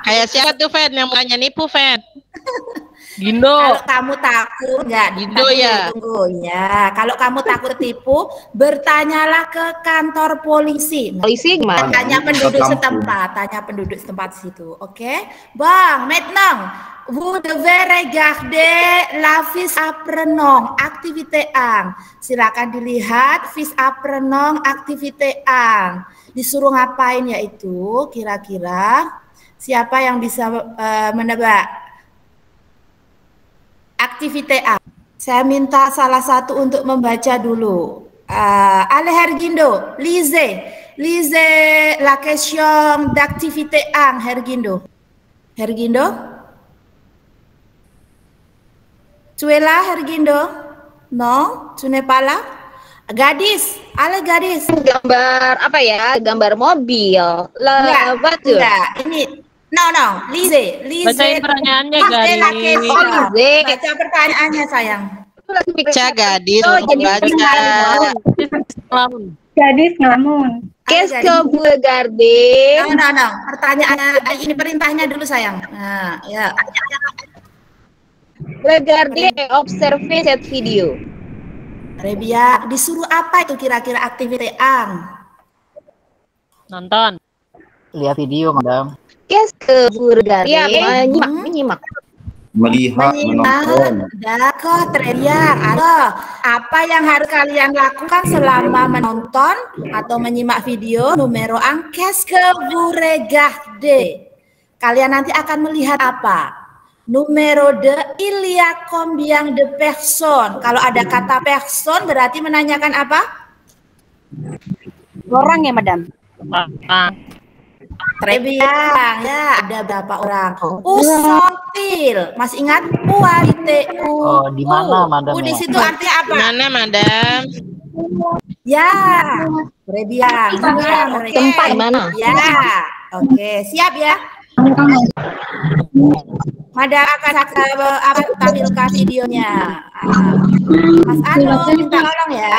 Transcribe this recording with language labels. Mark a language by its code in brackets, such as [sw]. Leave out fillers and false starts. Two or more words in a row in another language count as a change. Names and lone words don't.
[id] Kayak siapa tuh Fen yang mukanya nipu Fen? Gindo. Kalau kamu takut enggak, Gindo ya. Tunggu ya. Kalau kamu takut tipu, bertanyalah ke kantor polisi. Polisi gimana? Tanya penduduk setempat, tanya penduduk setempat situ. Oke, Bang, [fr] maintenant, vous devez regarder la fiche apprenant, activité 1. [id] Silakan dilihat [fr] fiche apprenant, activité 1. [id] Disuruh ngapain yaitu? Kira-kira siapa yang bisa menebak? Aktivité A. Saya minta salah satu untuk membaca dulu. [fr] Allez Hergindo, lisez la question d'activité 1, Hergindo. Hergindo? Tu es là, Hergindo? Non, tu n'es pas là? Gadis, allez gadis. [id] Gambar apa ya? Gambar mobil. Lah, enggak, ini no, Lize. Bacain pertanyaannya, Gadis. Baca pertanyaannya, sayang. Baca Gadis, baca. Gadis ngelamun. [fr] Qu'est-ce que vous regardez? [id] No. Pertanyaannya, ini perintahnya dulu, sayang. Nah, ya. [fr] Regardez et observez cette video. [id] Rebia, disuruh apa itu kira-kira aktiviti ang? Nonton. Lihat video, Madam. [fr] Qu'est-ce que vous regardez? [id] Ya, menyimak. Melihat, menonton. [fr] D'accord, très bien. [id] Apa yang harus kalian lakukan selama menonton atau menyimak video numero 1? [fr] Qu'est-ce que vous regardez? [id] Kalian nanti akan melihat apa? Numero 2, [fr] il y a combien de personnes? [id] Kalau ada kata person berarti menanyakan apa? Orang ya, Madam? [fr] Très bien. [id] Ya, ada berapa orang? Usotil. Masih ingat? Oh, di mana, Madam? Di situ artinya apa? Mana, Madam? Ya. [fr] Très bien. [id] Tempat mana? Ya. Oke, siap ya. Madam akan tampilkan videonya. Mas Anu, minta tolong ya.